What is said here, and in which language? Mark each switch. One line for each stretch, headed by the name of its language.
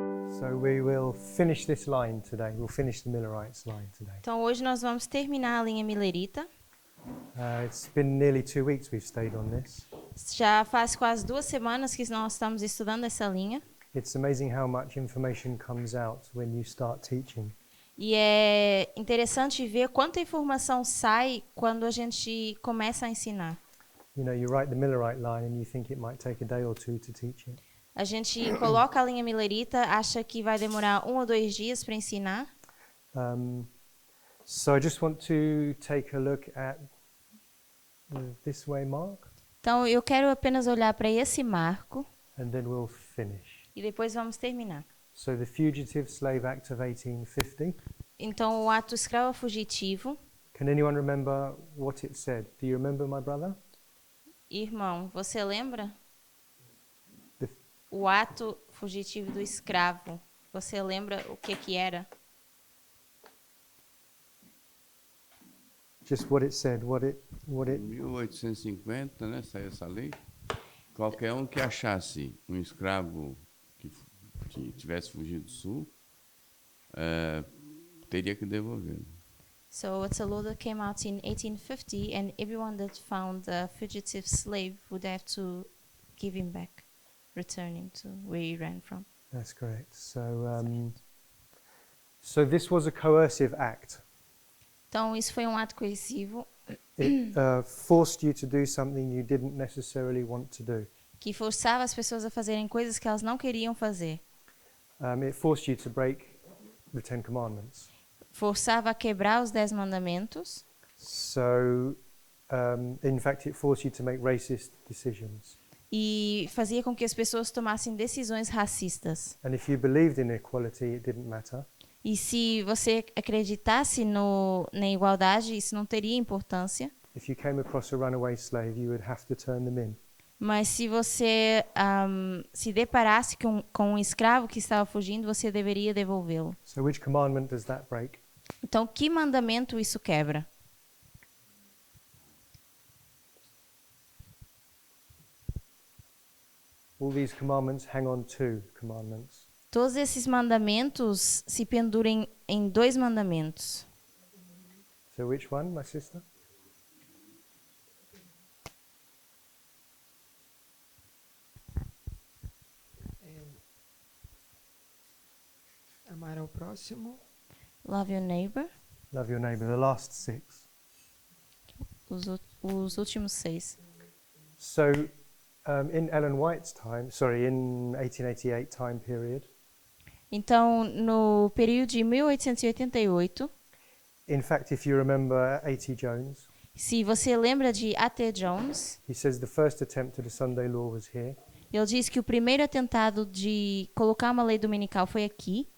English: So we will finish this line today. We'll finish the Millerites line today.
Portuguese: Então hoje nós vamos terminar a linha Millerita.
English: It's been nearly 2 weeks we've stayed on this.
Portuguese: Já faz quase 2 semanas que nós estamos estudando essa linha.
English: It's amazing how much information comes out when you start teaching.
Portuguese: E é interessante ver quanta informação sai quando a gente começa a ensinar.
English: You know, you write the Millerite line and you think it might take a day or two to teach it.
Portuguese: A gente coloca a linha Millerita, acha que vai demorar 1 ou 2 dias para ensinar.
English: So I just want to take a look at this way mark,
Portuguese: Então eu quero apenas olhar para esse marco
English: and then we'll finish.
Portuguese: e depois vamos terminar.
English: So the Fugitive Slave Act of 1850.
Portuguese: Então o ato escravo fugitivo.
English: Can anyone remember what it said? Do you remember, my brother?
Portuguese: Irmão, você lembra?
English: The,
Portuguese: O ato fugitivo do escravo. Você lembra o que era?
English: just what it said, what it.
Portuguese: 1850, né, saiu essa lei. Qualquer um que achasse um escravo que tivesse fugido do sul, teria que devolvê-lo.
English: So it's a law that came out in 1850, and everyone that found a fugitive slave would have to give him back, return him to where he ran from. That's correct. So this was a coercive act.
Portuguese: Então isso foi um ato coercivo
English: It forced you to do something you didn't necessarily want to do.
Portuguese: que forçava as pessoas a fazerem coisas que elas não queriam fazer.
English: It forced you to break the Ten Commandments.
Portuguese: Forçava a quebrar os 10 mandamentos.
English: So, in fact, it forced you to make racist decisions.
Portuguese: E fazia com que as pessoas tomassem decisões racistas.
English: And if you believed in equality, it didn't matter.
Portuguese: E se você acreditasse na igualdade, isso não teria importância.
English: If you came across a runaway slave, you would have to turn them in.
Portuguese: Mas se você se deparasse com um escravo que estava fugindo, você deveria devolvê-lo.
English: So which commandment does that break?
Portuguese: Então, que mandamento isso quebra?
English: All these commandments hang on to commandments.
Portuguese: Todos esses mandamentos se penduram em 2 mandamentos.
English: So which one, my sister?
Portuguese: Amar ao próximo.
English: Love your neighbor. Love your neighbor, the last 6.
Portuguese: Os últimos 6.
English: So, in Ellen White's time, in 1888 time period,
Portuguese: Então, no período de 1888,
English: in fact, if you remember A.T. Jones,
Portuguese: se você lembra de A.T. Jones,
English: he says the first attempt at a Sunday law was here,
Portuguese: ele diz que o primeiro atentado de colocar uma lei dominical foi aqui.